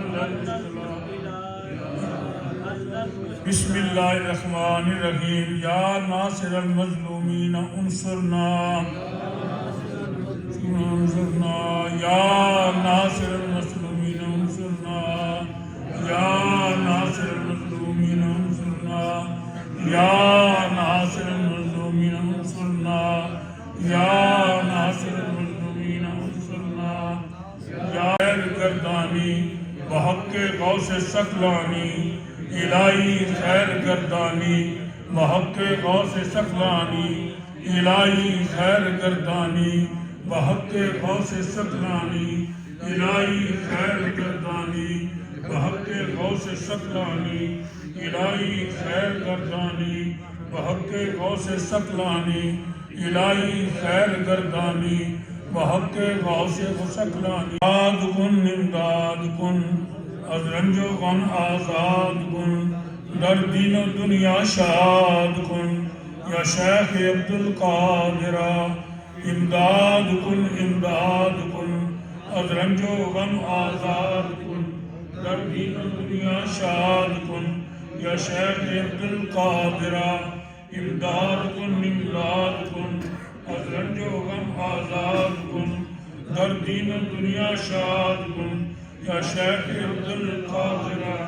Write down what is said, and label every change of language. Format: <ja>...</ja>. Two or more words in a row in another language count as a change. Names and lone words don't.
<ar>بسم اللہ الرحمن الرحیم یا ناصر المظلومین انصرنا یا ناصر المظلومین انصرنا یا ناصر المظلومین انصرنا یا ناصر المظلومین انصرنا یا ناصر المظلومین انصرنا</ar> <fa>یا خیر گردانی بحق غوث ثقلانی الہی خیر گردانی بحق غوث ثقلانی الہی خیر گردانی بحق غوث ثقلانی الہی خیر گردانی بحق غوث ثقلانی الہی خیر گردانی بحق غوث ثقلانی الہی خیر گردانی بحق غوث ثقلانی آزاد کن امداد کن از رنج و غم آزاد کن در دین و دنیا شاد کن یا شیخ عبدالقادر امداد کن از رنج و غم آزاد کن در دین و دنیا شاد کن یا شیخ عبدالقادر امداد کن از رنج و غم آزاد کن در دین و دنیا شاد کن یا شیخ عبدالقادر</fa>